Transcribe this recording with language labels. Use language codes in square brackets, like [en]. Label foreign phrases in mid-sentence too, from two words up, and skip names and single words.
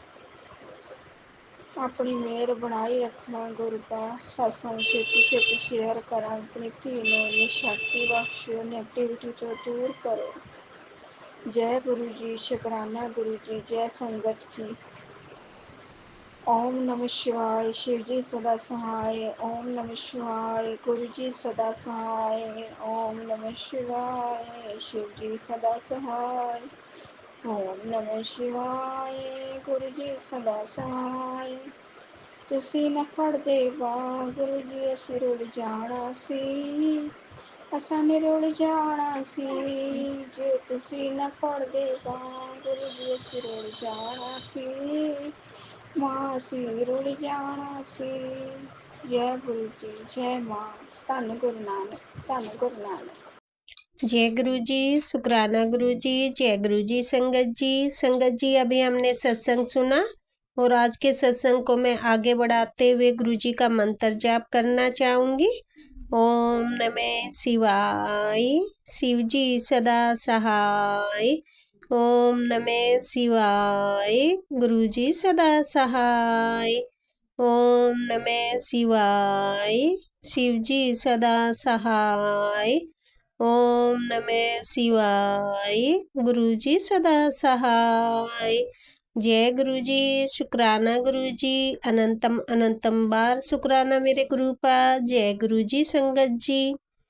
[pa] ਆਪਣੀ ਮਿਹਰ ਬਣਾਈ ਰੱਖਣਾ ਗੁਰੂਪਾ। ਸਤਸੰਗ ਛੇਤੀ ਛੇਤੀ ਸ਼ੇਅਰ ਕਰਾਂ। ਆਪਣੀ ਧੀ ਨੂੰ ਇੰਨੀ ਸ਼ਕਤੀ ਬਖਸ਼ਿਓ, ਨੈਗੇਟਿਵਿਟੀ ਤੋਂ ਦੂਰ ਕਰੋ। ਜੈ ਗੁਰੂ ਜੀ, ਸ਼ੁਕਰਾਨਾ ਗੁਰੂ ਜੀ, ਜੈ ਸੰਗਤ ਜੀ। [hi] ओम नमः शिवाय, शिव जी सदा सहाय। ओम नमः शिवाय, गुरु जी सदा सहाय। ओम नमः शिवाय, शिव जी सदा सहाय। ओम नमः शिवाय, गुरु जी सदा सहाय। [pa] ਤੁਸੀਂ ਨਾ ਫੜਦੇ ਗੁਰੂ ਜੀ, ਅਸੀਂ ਰੁੜ ਜਾਣਾ ਸੀ, ਅਸਾਂ ਨੇ ਰੁੜ ਜਾਣਾ ਸੀ। ਜੇ ਤੁਸੀਂ ਨਾ ਫੜਦੇ ਗੁਰੂ ਜੀ, ਅਸੀਂ ਰੁੜ ਜਾਣਾ ਸੀ, ਮਾਂ ਅਸੀਂ ਰੁੜ ਜਾਣਾ ਸੀ। [hi] जय गुरु जी, जय माँ, धन गुरु नानक, धन गुरु नानक। जय गुरु जी, शुक्राना गुरु जी, जय गुरु जी। संगत जी अभी हमने सत्संग सुना और आज के सत्संग को मैं आगे बढ़ाते हुए गुरु जी का मंत्र जाप करना चाहूँगी। ओम नमः शिवाय, शिव जी सदा सहाय। ओम नमः शिवाय, गुरु जी सदा सहाय। ओम नमः शिवाय, शिव जी सदा सहाय। ओम नमः शिवाय, गुरु जी सदा सहाय। जय गुरु जी, शुक्राना गुरु जी, अनंतम अनंतम बार शुक्राना मेरे गुरु का। जय गुरु जी संगत जी।